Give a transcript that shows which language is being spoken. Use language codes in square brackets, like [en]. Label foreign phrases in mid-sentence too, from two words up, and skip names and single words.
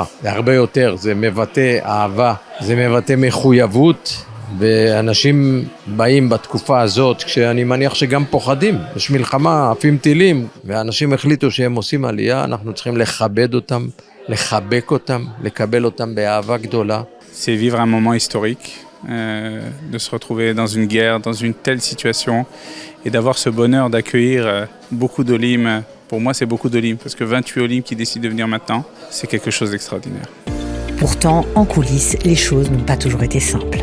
[he] זה הרבה יותר, זה מבטא אהבה, זה מבטא מחויבות, ואנשים באים בתקופה הזאת, כשאני מניח שגם פוחדים, יש מלחמה, עפים טילים, ואנשים החליטו שהם עושים עלייה, אנחנו צריכים לכבד אותם, לחבק אותם, לקבל אותם באהבה גדולה. [fr] C'est vivre un moment historique, de se retrouver dans une guerre, dans une telle situation, et d'avoir ce bonheur d'accueillir beaucoup d'Olim. Pour moi, c'est beaucoup d'Olim, parce que 28 Olim qui décident de venir maintenant, c'est quelque chose d'extraordinaire. Pourtant, en coulisses, les choses n'ont pas toujours été simples.